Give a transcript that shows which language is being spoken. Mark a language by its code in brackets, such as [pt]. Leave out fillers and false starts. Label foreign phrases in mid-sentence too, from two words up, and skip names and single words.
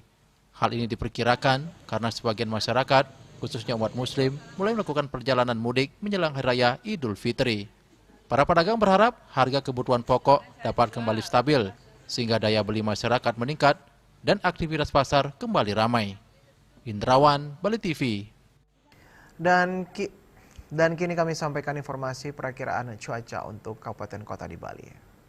[id] Hal ini diperkirakan karena sebagian masyarakat, khususnya umat muslim, mulai melakukan perjalanan mudik menjelang Hari Raya Idul Fitri. Para pedagang berharap harga kebutuhan pokok dapat kembali stabil, sehingga daya beli masyarakat meningkat dan aktivitas pasar kembali ramai. Indrawan, Bali TV. Dan kini kami sampaikan informasi perakiraan cuaca untuk kabupaten kota di Bali.